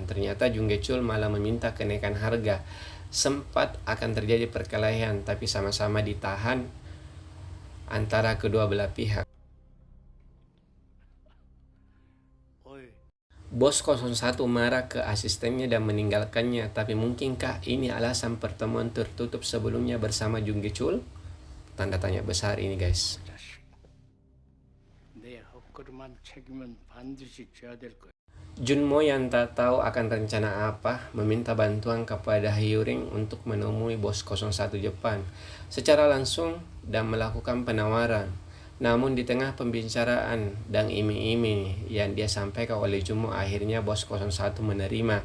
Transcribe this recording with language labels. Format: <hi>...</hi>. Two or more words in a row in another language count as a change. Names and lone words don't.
<id>Ternyata Jung Ge-chul malah meminta kenaikan harga. Sempat akan terjadi perkelahian, tapi sama-sama ditahan antara kedua belah pihak. Bos 01 marah ke asistennya dan meninggalkannya, tapi mungkinkah ini alasan pertemuan tertutup sebelumnya bersama Jung Ge-chul? Tanda tanya besar ini, guys.</id> <ko>내 헛걸음한 책임은 반드시 져야 될 거야.</ko> <id>Junmo yang tak tahu akan rencana apa meminta bantuan kepada Hyorin untuk menemui bos 01 Jepang secara langsung dan melakukan penawaran. Namun di tengah pembicaraan dan iming-iming yang dia sampaikan oleh Junmo, akhirnya bos 01 menerima.</id>